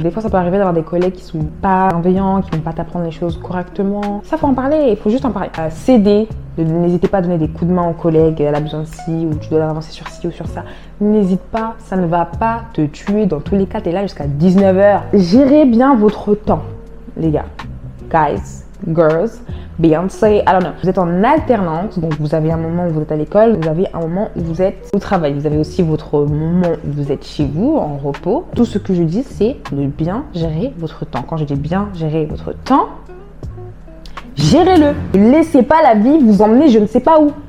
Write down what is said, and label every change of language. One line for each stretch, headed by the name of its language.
French: Des fois, ça peut arriver d'avoir des collègues qui sont pas bienveillants, qui vont pas t'apprendre les choses correctement. Ça, faut en parler, il faut juste en parler. Céder, n'hésitez pas à donner des coups de main aux collègues, elle a besoin de ci, ou tu dois avancer sur ci ou sur ça. N'hésite pas, ça ne va pas te tuer. Dans tous les cas, tu es là jusqu'à 19h. Gérez bien votre temps, les gars.
English: Guys, girls, Beyoncé, I don't know.
French: Vous êtes en alternance, donc vous avez un moment où vous êtes à l'école, vous avez un moment où vous êtes au travail. Vous avez aussi votre moment où vous êtes chez vous, en repos. Tout ce que je dis, c'est de bien gérer votre temps. Quand je dis bien gérer votre temps, gérez-le. Ne laissez pas la vie vous emmener je ne sais pas où.